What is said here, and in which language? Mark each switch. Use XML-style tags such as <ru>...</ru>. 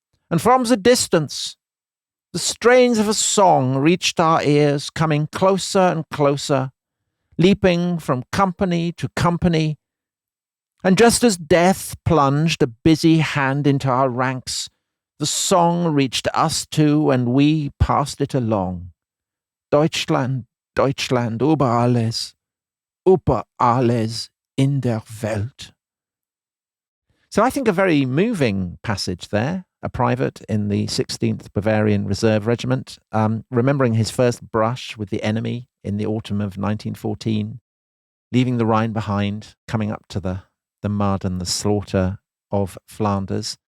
<en>And from the distance, the strains of a song reached our ears, coming closer and closer, leaping from company to company. And just as death plunged a busy hand into our ranks, the song reached us too, and we passed it along.</en> <de>Deutschland, Deutschland, über alles in der Welt.</de> <en>So I think a very moving passage there, a private in the 16th Bavarian Reserve Regiment, remembering his first brush with the enemy in the autumn of 1914, leaving the Rhine behind, coming up to the mud and the slaughter of Flanders.</en>